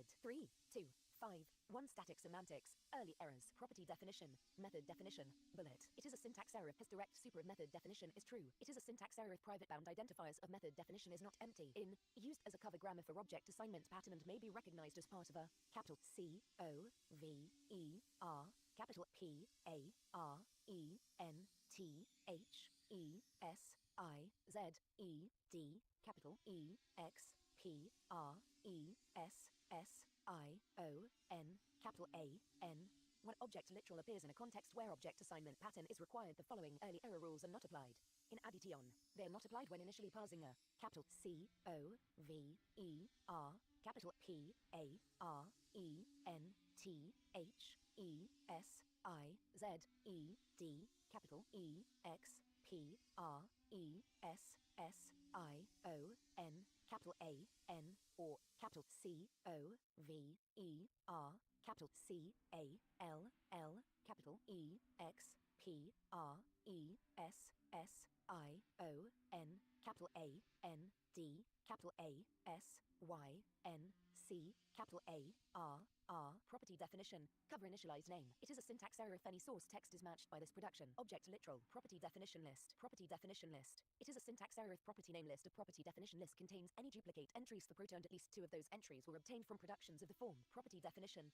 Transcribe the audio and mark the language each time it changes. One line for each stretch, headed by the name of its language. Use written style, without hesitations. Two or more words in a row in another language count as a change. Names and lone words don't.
English: 3, 2, 5. 1 static semantics. Early errors. Property definition. Method definition. Bullet. It is a syntax error if direct super of method definition is true. It is a syntax error if private bound identifiers of method definition is not empty. In. Used as a cover grammar for object assignment pattern and may be recognized as part of a capital C O V E R capital P A R E N T H E S I Z E D capital E X P R E S S I O N capital A N. When object literal appears in a context where object assignment pattern is required, the following early error rules are not applied. In addition, they are not applied when initially parsing a capital C O V E R capital P A R E N T H E S I Z E D capital E X P R E S S I O N capital A N or capital C O V E R capital C A L L capital E X P R E S S I O N capital A N D capital A S Y N C capital A R R. Property definition. Cover initialized name. It is a syntax error if any source text is matched by this production. Object literal. Property definition list. Property definition list. It is a syntax error if property name list of property definition list contains any duplicate entries for proturned at least 2 of those entries were obtained from productions of the form.